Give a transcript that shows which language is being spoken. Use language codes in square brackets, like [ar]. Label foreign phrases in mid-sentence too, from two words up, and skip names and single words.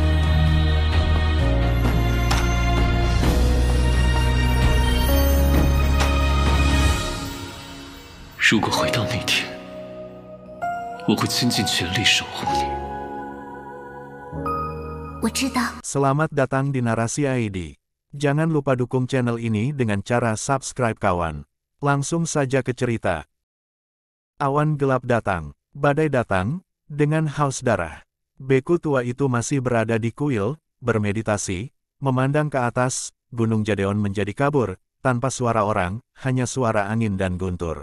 [zh] 如果回到那天，我会倾尽全力守护你。我知道。 [id] Selamat datang di Narasi ID. Jangan lupa dukung channel ini dengan cara subscribe kawan. Langsung saja ke cerita. Awan gelap datang, badai datang, dengan haus darah. Beku tua itu masih berada di kuil, bermeditasi, memandang ke atas, Gunung Jadeon menjadi kabur, tanpa suara orang, hanya suara angin dan guntur.